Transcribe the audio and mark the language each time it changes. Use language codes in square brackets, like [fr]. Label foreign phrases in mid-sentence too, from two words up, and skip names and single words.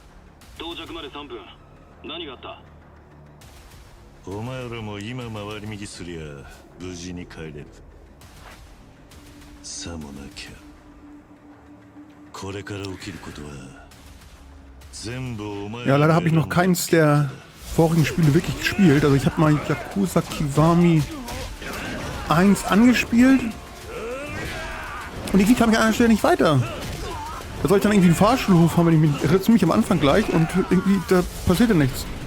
[ja] 到着まで3分。何があった？お前らも今回り右すりゃ無事に帰れる。さもなきゃこれから起きることは全部お前。 [de] Ja, leider habe ich noch keins der vorigen Spiele wirklich gespielt. Also ich habe mal Yakuza Kiwami 1 angespielt und die kam ich an einer Stelle nicht weiter. Da soll ich dann irgendwie einen Fahrschulhof haben, wenn ich mich irre, ziemlich am Anfang gleich und irgendwie, da passierte nichts.